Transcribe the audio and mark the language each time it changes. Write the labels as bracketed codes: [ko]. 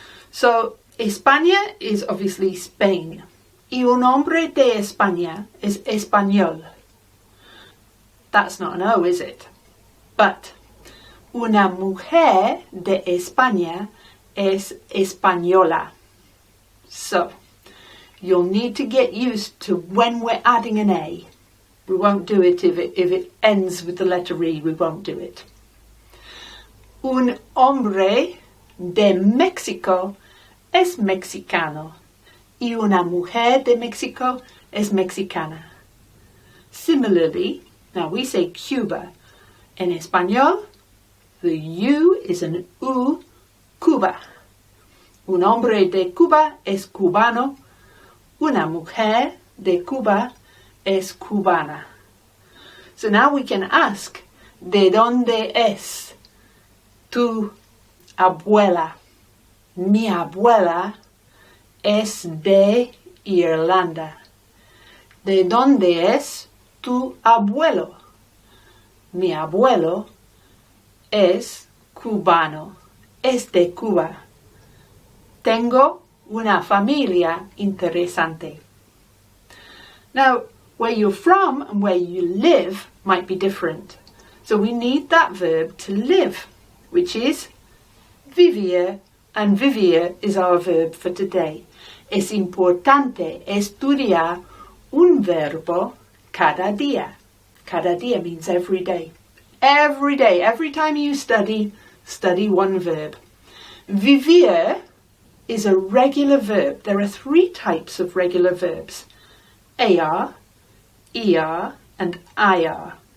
[en] So España is obviously Spain. [es] Y un hombre de España es español. [en] That's not an O, is it? But [es] una mujer de España es española. [en] So you'll need to get used to when we're adding an A. We won't do it if it ends with the letter E, we won't do it. [es] Un hombre de México es mexicano. Y una mujer de México es mexicana. [en] Similarly, now we say Cuba. [es] En español, [en] the U is an U, Cuba. [es] Un hombre de Cuba es cubano. Una mujer de Cuba es cubana. [en] So now we can ask, [es] ¿De dónde es tu abuela? Mi abuela es de Irlanda. ¿De dónde es tu abuelo? Mi abuelo es cubano, es de Cuba. Tengo una familia interesante. [en] Now, where you're from and where you live might be different. So we need that verb to live, which is vivir, and vivir is our verb for today. [es] Es importante estudiar un verbo cada día. [en] Cada día means every day. Every day, every time you study one verb. Vivir is a regular verb. There are 3 types of regular verbs. AR, ER, and IR.